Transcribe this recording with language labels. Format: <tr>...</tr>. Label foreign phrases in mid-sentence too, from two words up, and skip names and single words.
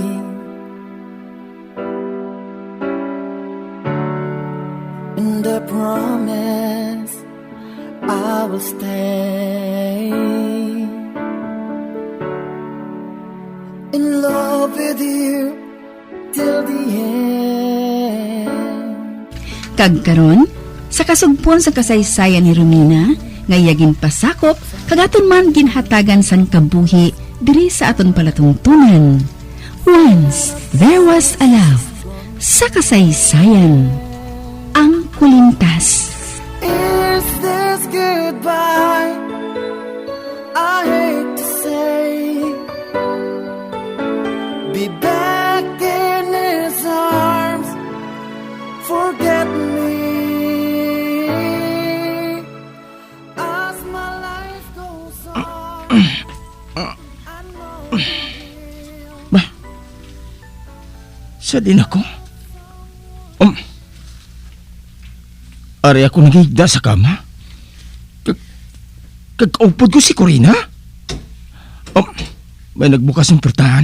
<en>And I promise I will stay in love with you till the end.</en> <hil>Kagkaron, sa kasugpon sa kasaysayan ni Romina, ngayagin pasakop, kagaton man ginhatagan sang kabuhi, diri sa aton palatungtunan.</hil> <en>Once, there was a love.</en> <hil>Sa kasaysayan, ang kulintas.</hil> <en>Is this goodbye? I hate to say, be back in his arms, forget me as my life goes on. I know</en> <hil>Ba? Sa din ako? Ari ako nagigda sa kama? Kag-upod ko si Corina? May nagbukas ng pertahan?</hil>